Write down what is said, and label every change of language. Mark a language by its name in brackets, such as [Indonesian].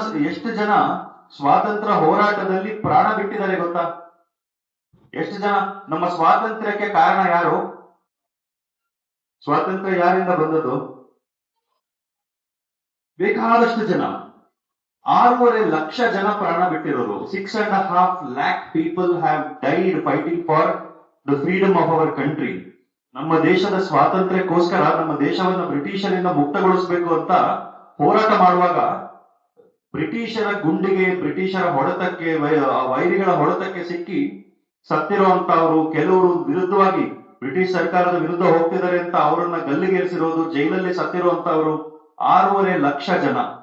[Kannada] ಎಷ್ಟು ಜನ ಸ್ವಾತಂತ್ರ್ಯ ಹೋರಾಟದಲ್ಲಿ ಪ್ರಾಣ ಬಿಟ್ಟಿದ್ದಾರೆ ಗೊತ್ತಾ? ಎಷ್ಟು ಜನ? ನಮ್ಮ ಸ್ವಾತಂತ್ರ್ಯಕ್ಕೆ ಕಾರಣ ಯಾರು? ಸ್ವಾತಂತ್ರ್ಯ ಯಾರಿಂದ ಬಂದದ್ದು? ಬೇಕಾದಷ್ಟು ಜನ, 6.5 ಲಕ್ಷ ಜನ ಪ್ರಾಣ ಬಿಟ್ಟಿರೋದು. [English] 6.5 lakh people have died fighting for the freedom of our country. [Kannada] ನಮ್ಮ ದೇಶದ ಸ್ವಾತಂತ್ರ್ಯಕ್ಕೋಸ್ಕರ, ನಮ್ಮ ದೇಶವನ್ನು ಬ್ರಿಟಿಷರಿಂದ ಮುಕ್ತಗೊಳಿಸಬೇಕು ಅಂತ ಹೋರಾಟ ಮಾಡುವಾಗ ಬ್ರಿಟಿಷರ ಗುಂಡಿಗೆ, ಬ್ರಿಟಿಷರ ಹೊಡೆತಕ್ಕೆ, ವೈರಿಗಳ ಹೊಡೆತಕ್ಕೆ ಸಿಕ್ಕಿ ಸತ್ತಿರುವಂತವರು, ಕೆಲವರು ವಿರುದ್ಧವಾಗಿ ಬ್ರಿಟಿಷ್ ಸರ್ಕಾರದ ವಿರುದ್ಧ ಹೋಗ್ತಿದ್ದಾರೆ ಅಂತ ಅವರನ್ನ ಗಲ್ಲಿಗೇರಿಸಿರೋದು, ಜೈಲಲ್ಲಿ ಸತ್ತಿರುವಂತವರು 6.5 ಲಕ್ಷ ಜನ.